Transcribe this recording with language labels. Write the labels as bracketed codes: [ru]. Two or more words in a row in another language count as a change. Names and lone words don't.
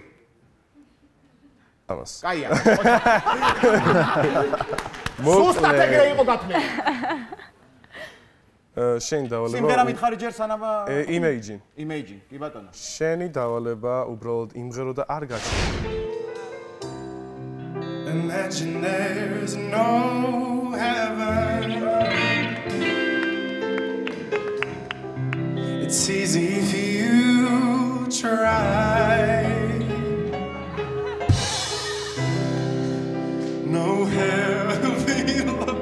[ka] ამას. კაია. სუსტად ეგრე იყო გათმელი. შენი დავალება. სიმღერა მითხარი ჯერ სანამ [en] Imagine. [ka] Imagine, კი ბატონო. შენი დავალება უბრალოდ იმღერო და არ გაჩნდა. [en] Imagine there's no heaven. It's easy if you try. No heaven.